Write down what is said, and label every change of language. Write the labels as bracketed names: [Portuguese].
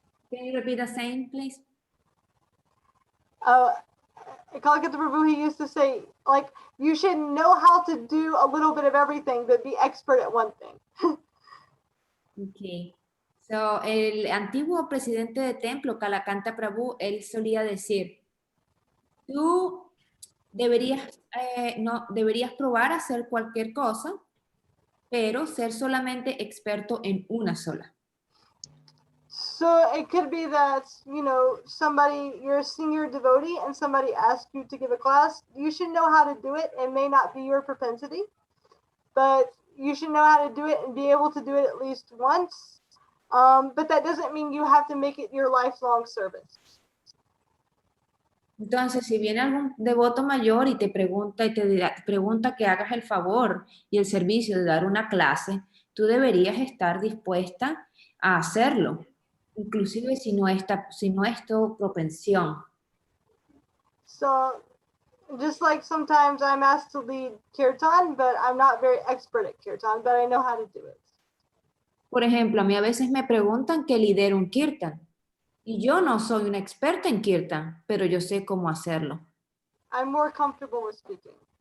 [English] Can you repeat the same, please? Kalakanta Prabhu, he used to say, like, you should know how to do a little bit of everything, but be expert at one thing. Okay. [Spanish] So, el antiguo presidente de templo, Kalakanta Prabhu, él solía decir, tú deberías probar a hacer cualquier cosa, pero ser solamente experto en una sola. [English] So it could be that, you know, you're a senior devotee and somebody asks you to give a class. You should know how to do it. It may not be your propensity, but you should know how to do it and be able to do it at least once. But that doesn't mean you have to make it your lifelong service. [Spanish] Entonces, si viene algún devoto mayor y te pregunta pregunta que hagas el favor y el servicio de dar una clase, tú deberías estar dispuesta a hacerlo, inclusive si no es tu propensión. [English] So just like sometimes I'm asked to lead kirtan, but I'm not very expert at kirtan, but I know how to do it. [Spanish] Por ejemplo, a mí a veces me preguntan que lidero un kirtan. Y yo no soy una experta en kirtan, pero yo sé cómo hacerlo. [English] I'm more comfortable with speaking.